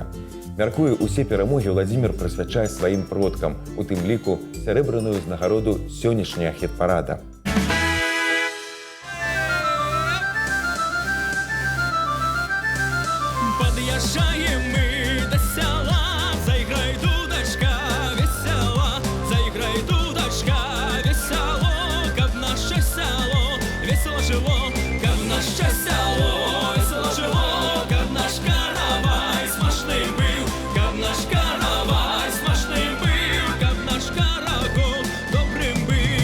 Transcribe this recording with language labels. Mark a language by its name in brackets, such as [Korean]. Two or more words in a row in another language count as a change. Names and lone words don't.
[Belarusian] Мяркую, усе перамогі Владзімір прысвячае сваім продкам, у тым ліку сярэбраную ўзнагароду сённяшняга хіт-парада. [Russian] Подъезжаем мы до села, заиграй, дудочка, весела, заиграй, дудочка, весело, как наше село, весело жило, как наше село, весело жило, как наш каравай смачный был, как наш каравай смачный был, как наш карагол добрым был.